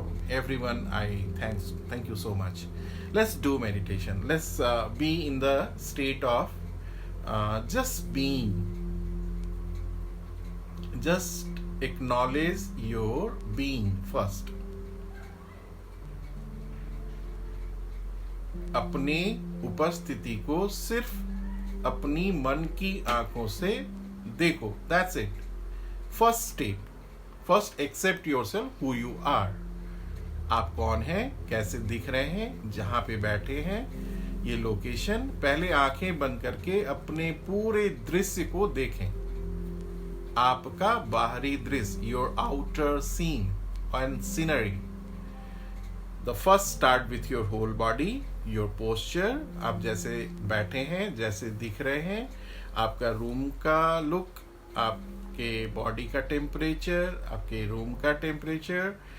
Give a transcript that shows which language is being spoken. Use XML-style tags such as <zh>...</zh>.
<en>Everyone, I thank you so much. Let's do meditation. Let's be in the state of just being. Just acknowledge your being first.</en> <hi>अपने उपस्थिति को सिर्फ अपनी मन की आंखों से देखो.</hi> <en>That's it. First step. First accept yourself who you are.</en> <hi>आप कौन हैं, कैसे दिख रहे हैं, जहाँ पे बैठे हैं, ये लोकेशन. पहले आंखें बंद करके अपने पूरे दृश्य को देखें. आपका बाहरी दृश्य,</hi> <en>your outer scene and scenery. The first start with your whole body, your posture.</en> <hi>आप जैसे बैठे हैं, जैसे दिख रहे हैं, आपका रूम का लुक, आपके बॉडी का टेम्परेचर, आपके रूम का टेम्परेचर.</hi>